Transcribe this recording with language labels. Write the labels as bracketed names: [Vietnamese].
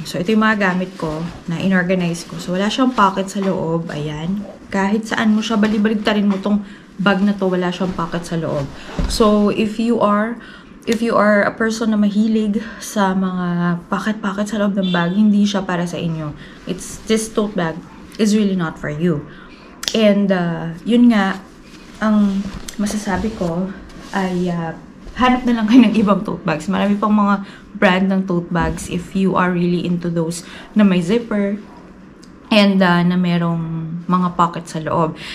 [Filipino] So, ito yung mga gamit ko na inorganize ko. So, wala siyang pocket sa loob. Ayan. Kahit saan mo siya, balibaligtarin mo tong bag na to, wala siyang pocket sa loob. So, [English] if you are a person [Filipino] na mahilig sa mga pocket sa loob ng bag, hindi siya para sa inyo. [English] This tote bag is really not for you. [Filipino] And, yun nga, ang masasabi ko ay hanap na lang kayo ng ibang tote bags. Marami pang mga brand ng tote bags [English] if you are really into those [Filipino] na may zipper and na merong mga pocket sa loob.